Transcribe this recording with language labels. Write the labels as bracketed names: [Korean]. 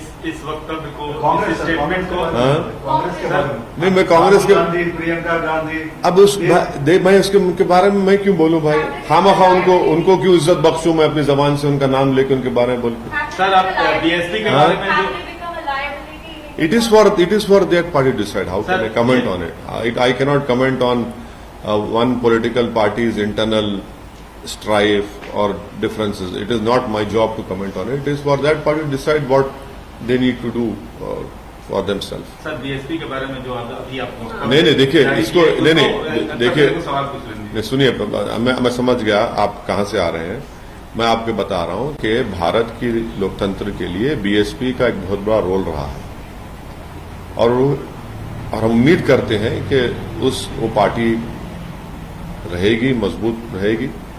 [Hindi] इस वक्तव्य को, कांग्रेस इस स्टेटमेंट को, कांग्रेस के बारे में नहीं, मैं कांग्रेस के गांधी, प्रियंका गांधी, अब मैं उसके बारे में मैं क्यों बोलूं भाई? खामखा उनको क्यों इज्जत बख्शूं मैं अपनी जबान से उनका नाम लेकर उनके बारे में बोलूं? सर आप बीएसपी के बारे में जो [English] Have they become a liability in It is for that party to decide. How can I comment on it? I cannot comment on one political party's internal strife or differences. It is not my job to comment on it. It is for that party to decide what they need to do for themselves. [Hindi] Sir BSP के बारे में जो अभी आप नहीं, देखिए इसको देखिए सवाल पूछ लेंगे। नहीं, सुनिए, मैं समझ गया आप कहां से आ रहे हैं। मैं आपको बता रहा हूं कि भारत की लोकतंत्र के लिए बीएसपी का एक बहुत बड़ा रोल रहा है, और हम उम्मीद करते हैं कि वो पार्टी रहेगी, मजबूत रहेगी।